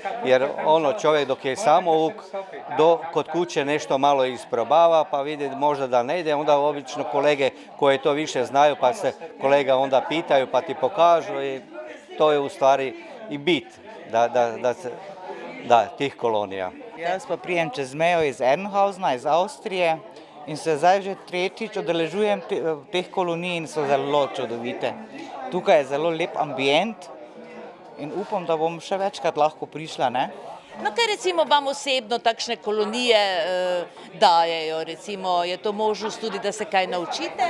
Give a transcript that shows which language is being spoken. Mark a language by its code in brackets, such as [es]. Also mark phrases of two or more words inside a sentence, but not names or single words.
[hr] Jer čovjek dok je samouk, kod kuće nešto malo isprobava pa vidi možda da ne ide, onda obično kolege koje to više znaju pa se kolega onda pitaju pa ti pokažu i to je u stvari i bit tih kolonija. [sl] Jaz pa prijem čez mejo iz Ernhausena, iz Avstrije in se zdaj že tretjič udeležujem teh kolonij in so zelo čudovite. Tukaj je zelo lep ambient in upam, da bom še večkrat lahko prišla, ne? No, kaj recimo vam osebno takšne kolonije dajejo, recimo, je to možnost tudi, da se kaj naučite?